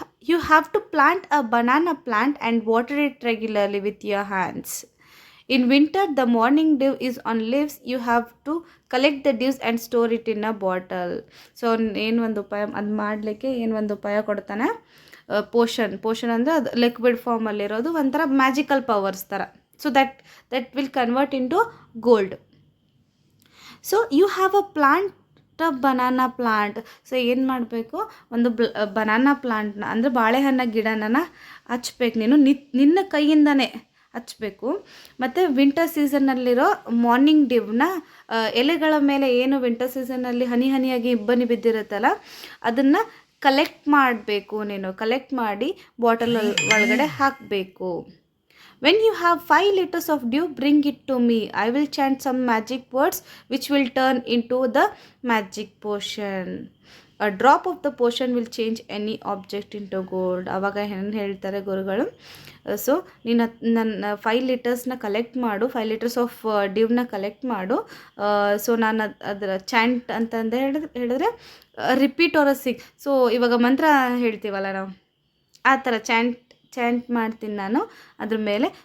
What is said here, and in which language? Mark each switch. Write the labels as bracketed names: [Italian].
[English] You have to plant a banana plant and water it regularly with your hands. In winter, the morning dew is on leaves. You have to collect the dews and store it in a bottle. [Kannada] So ಏನು ಒಂದು ಉಪಾಯ, ಅದು ಮಾಡಲಿಕ್ಕೆ ಏನು ಒಂದು ಉಪಾಯ ಕೊಡ್ತಾನೆ, ಪೋಷನ್ ಅಂದರೆ ಅದು ಲಿಕ್ವಿಡ್ ಫಾರ್ಮಲ್ಲಿರೋದು, ಒಂಥರ ಮ್ಯಾಜಿಕಲ್ ಪವರ್ಸ್ ಥರ. [English] So that will convert into gold. So you have a plant banana plant. [Kannada] So ಏನು ಮಾಡಬೇಕು, ಒಂದು ಬನಾನಾ ಪ್ಲಾಂಟ್ನ ಅಂದರೆ ಬಾಳೆಹಣ್ಣ ಗಿಡನ ಹಚ್ಬೇಕು ನೀನು, ನಿನ್ನ ಕೈಯಿಂದನೇ ಹಚ್ಚಬೇಕು. ಮತ್ತು ವಿಂಟರ್ ಸೀಸನ್ನಲ್ಲಿರೋ ಮಾರ್ನಿಂಗ್ ಡ್ಯೂನ ಎಲೆಗಳ ಮೇಲೆ ಏನು ವಿಂಟರ್ ಸೀಸನ್ನಲ್ಲಿ ಹನಿ ಹನಿಯಾಗಿ ಇಬ್ಬನಿ ಬಿದ್ದಿರುತ್ತಲ್ಲ ಅದನ್ನು ಕಲೆಕ್ಟ್ ಮಾಡಬೇಕು. ನೀನು ಕಲೆಕ್ಟ್ ಮಾಡಿ ಬಾಟಲ್ ಒಳಗಡೆ ಹಾಕಬೇಕು. [English] When you have 5 liters of dew, bring it to me. I will chant some magic words which will turn into the magic potion. A drop of the potion will change any object into gold. [Kannada] ಆವಾಗ ಏನು ಹೇಳ್ತಾರೆ ಗುರುಗಳು, so ನೀನು ನನ್ನ 5 ಲೀಟರ್ಸ್ನ collect ಮಾಡು, 5 litres of ಡ್ಯೂನ collect ಮಾಡು. So ನಾನು ಅದರ ಚಾಂಟ್ ಅಂತಂದು ಹೇಳಿದ್ರೆ ರಿಪೀಟ್ ಆರ್ ಸಿಕ್. ಸೊ ಇವಾಗ ಮಂತ್ರ ಹೇಳ್ತೀವಲ್ಲ ನಾವು, ಆ ಥರ ಚಾಂಟ್ ಮಾಡ್ತೀನಿ ನಾನು ಅದ್ರ ಮೇಲೆ.